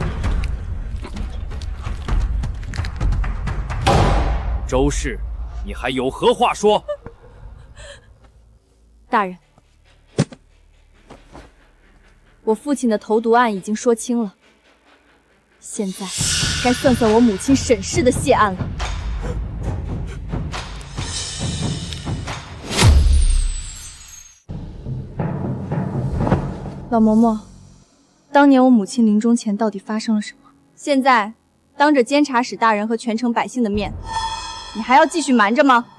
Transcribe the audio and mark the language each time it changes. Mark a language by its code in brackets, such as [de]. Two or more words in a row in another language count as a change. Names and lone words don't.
[zh] 周氏，你還有何話說？大人，我父親的投毒案已經說清了，現在該算算我母親沈氏的謝案了。老嬤嬤，當年我母親臨終前到底發生了什麼？現在當着監察使大人和全城百姓的面，你還要繼續瞞着嗎？